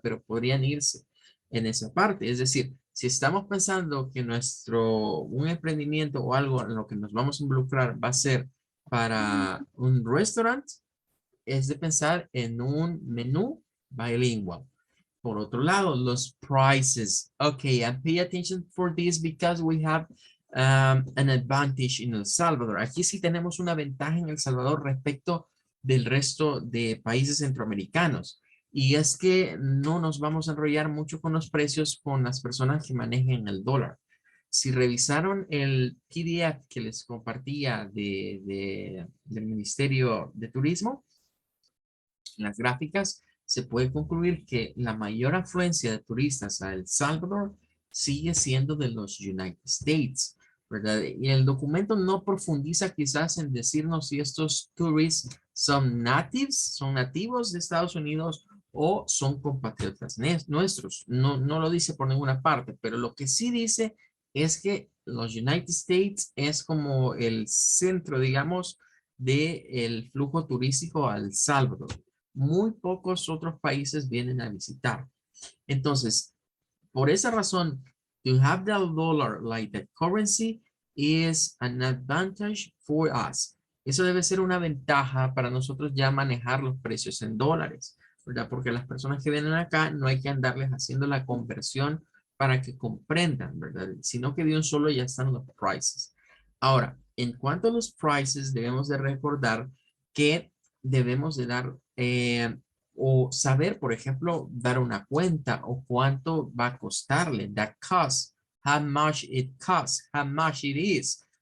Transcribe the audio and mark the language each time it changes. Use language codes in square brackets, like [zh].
[es] Pero podrían irse en esa parte. Es decir, si estamos pensando que un emprendimiento o algo en lo que nos vamos a involucrar va a ser para un restaurante, es de pensar en un menú bilingüe. Por otro lado, los prices. [en] Okay, and pay attention for this because we have an advantage in El Salvador. [es] Aquí sí tenemos una ventaja en El Salvador respecto del resto de países centroamericanos. Y es que no nos vamos a enrollar mucho con los precios con las personas que manejen el dólar. Si revisaron el PDF que les compartía del Ministerio de Turismo, en las gráficas, se puede concluir que la mayor afluencia de turistas a El Salvador sigue siendo de los United States, ¿verdad? Y el documento no profundiza quizás en decirnos si estos tourists son nativos de Estados Unidos o son compatriotas nuestros. No, no lo dice por ninguna parte, pero lo que sí dice es que los United States es como el centro, digamos, del flujo turístico a El Salvador. Muy pocos otros países vienen a visitar. Entonces, por esa razón, [en] to have the dollar like the currency is an advantage for us. [es] Eso debe ser una ventaja para nosotros ya manejar los precios en dólares, ¿verdad? Porque las personas que vienen acá no hay que andarles haciendo la conversión para que comprendan, ¿verdad? Sino que de un solo ya están los prices. Ahora, en cuanto a los prices, debemos de recordar que debemos de dar o saber, por ejemplo, dar una cuenta o cuánto va a costarle. [en] That cost, how much it costs, how much it is.